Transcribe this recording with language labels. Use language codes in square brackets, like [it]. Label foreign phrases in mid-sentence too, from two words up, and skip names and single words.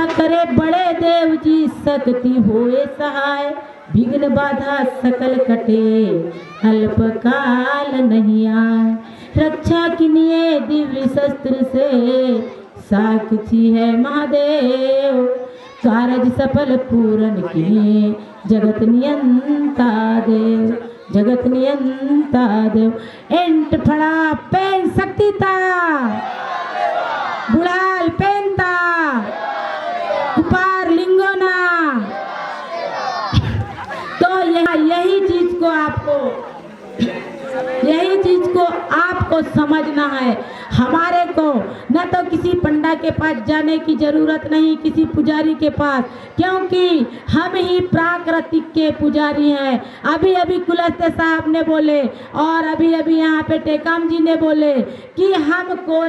[hi] करे बड़े देव जी शक्ति होए सहाय विघ्न बाधा सकल कटे अल्पकाल नहीं आए रक्षा किनिए दिव्य शस्त्र से साक्षी है महादेव कारज सफल पूरन किए जगत नियंता देव जगत नियंता देव [gon] एंट फड़ा पेन शक्तिता बुढ़ाल पेनता कुपार लिंगोना [hi] तो यही चीज को आपको समझना है हमारे को न तो किसी पंडा के पास जाने की जरूरत नहीं किसी पुजारी के पास क्योंकि हम ही प्राकृतिक के पुजारी हैं अभी अभी कुलस्ते साहब ने बोले और अभी अभी यहाँ पे टेकाम जी ने बोले कि हम कौन